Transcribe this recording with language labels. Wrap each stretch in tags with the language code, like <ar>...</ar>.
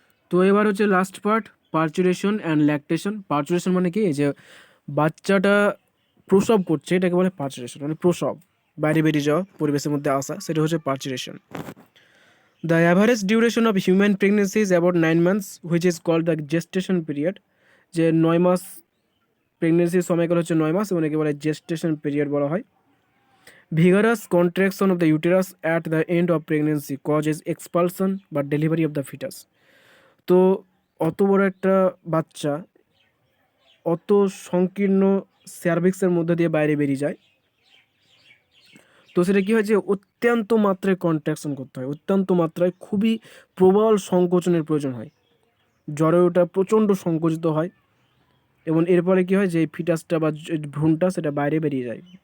<bn>তো এবার হচ্ছে last part, parturition and lactation. Parturition মানে কি, যে বাচ্চাটা প্রসব করছে, এটাকে বলে পার্চুরেশন, মানে প্রসব, বাইরে বেরিয়ে যাওয়া, পরিবেশের মধ্যে আসা, সেটা হচ্ছে parturition.</bn> <en>The average duration of human pregnancy is about 9 months, which is called the gestation period.</en> <bn>যে 9 মাস প্রেগনেন্সির সময়কাল হচ্ছে 9 মাস এবং একে বলে জেস্টেশন পিরিয়ড বলা হয়।</bn> <en>Vigorous contraction of the uterus at the end of pregnancy causes expulsion বা delivery of the foetus.</en> <bn>তো অত বড় একটা বাচ্চা অত সংকীর্ণ সার্ভিক্সের মধ্যে দিয়ে বাইরে বেরিয়ে যায়, তো সেটা কী হয় যে অত্যন্ত মাত্রায় কন্ট্রাকশন করতে হয়, অত্যন্ত মাত্রায় খুবই প্রবল সংকোচনের প্রয়োজন হয়, জ্বরে ওটা প্রচণ্ড সংকুচিত হয় এবং এরপরে কী হয় যে ফিটাসটা বা ভ্রূণটা সেটা বাইরে বেরিয়ে যায়।</bn>